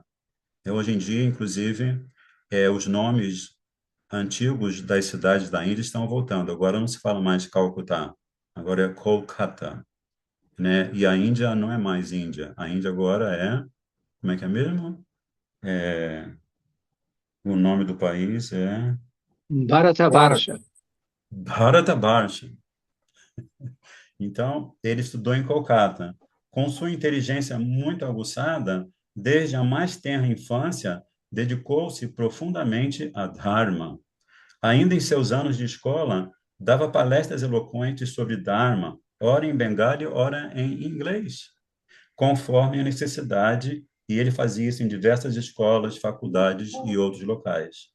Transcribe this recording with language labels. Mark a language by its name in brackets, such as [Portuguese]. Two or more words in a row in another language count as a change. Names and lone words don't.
[Portuguese] Hoje em dia, inclusive, os nomes antigos das cidades da Índia estão voltando. Agora não se fala mais de Calcutá, agora é Kolkata, né? E a Índia não é mais Índia. A Índia agora como é que é mesmo? O nome do país é Bharat. Bharata. Bharatabarsha. Então, ele estudou em Kolkata. Com sua inteligência muito aguçada, desde a mais tenra infância, dedicou-se profundamente a Dharma. Ainda em seus anos de escola, dava palestras eloquentes sobre Dharma, ora em bengali, ora em inglês, conforme a necessidade, e ele fazia isso em diversas escolas, faculdades e outros locais.